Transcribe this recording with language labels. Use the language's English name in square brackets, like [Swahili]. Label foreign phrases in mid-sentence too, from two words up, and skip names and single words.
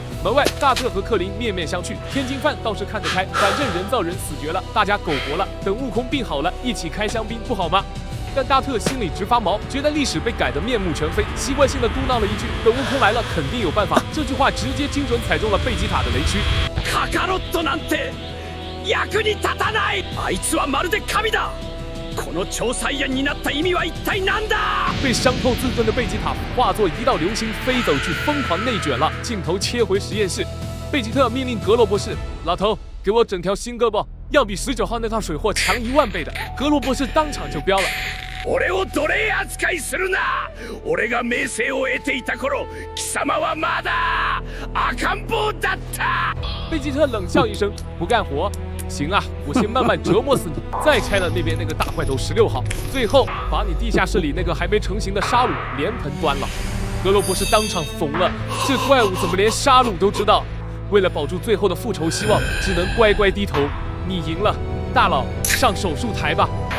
[Chinese] 门外，大特和克林面面相觑，天津饭倒是看得开，反正人造人死绝了，大家苟活了，等悟空病好了，一起开香槟不好吗？但大特心里直发毛，觉得历史被改得面目全非，习惯性的嘟囔了一句：“等悟空来了，肯定有办法。” 这句话直接精准踩中了贝吉塔的雷区。 [Japanese] カカロットなんて役に立たない。あいつはまるで神だ。この超サイヤになった意味は一体何だ？ [Chinese] 被伤透自尊的贝吉塔化作一道流星飞走去，疯狂内卷了。镜头切回实验室，贝吉特命令格罗博士：“老头，给我整条新胳膊，要比19号那套水货强1万倍的。” 格罗博士当场就飙了。 [Japanese] 俺を奴隷扱いするな。俺が名声を得ていた頃、貴様はまだ赤ん坊だった。 [Chinese] 贝吉特冷笑一声，不干活。行啊，我先慢慢折磨死你，再拆了那边那个大块头16号，最后把你地下室里那个还没成型的沙鲁连盆端了。格罗博士当场疯了，这怪物怎么连沙鲁都知道？为了保住最后的复仇希望，只能乖乖低头。你赢了，大佬，上手术台吧。